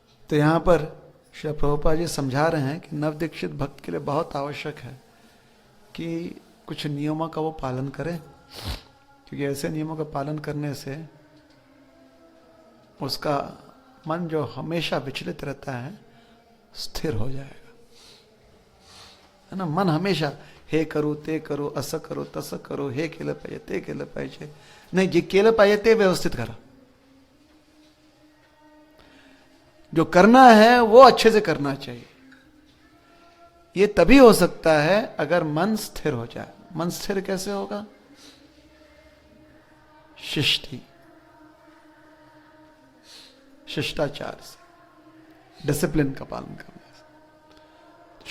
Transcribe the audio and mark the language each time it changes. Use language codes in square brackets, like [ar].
[hi] तो यहां पर श्री प्रभुपाद जी समझा रहे हैं कि नवदीक्षित भक्त के लिए बहुत आवश्यक है कि कुछ नियमों का वो पालन करें, क्योंकि ऐसे नियमों का पालन करने से उसका मन जो हमेशा विचलित रहता है स्थिर हो जाएगा, है ना। [mr] मन हमेशा हे करू ते करू, असं करू तसं करू, हे केलं पाहिजे ते केलं पाहिजे, नाही जे केलं पाहिजे ते व्यवस्थित करा, [hi] जो करना है वो अच्छे से करना चाहिए। ये तभी हो सकता है अगर मन स्थिर हो जाए। मन स्थिर कैसे होगा? शिष्टि, शिष्टाचार से, डिसिप्लिन का पालन करने से।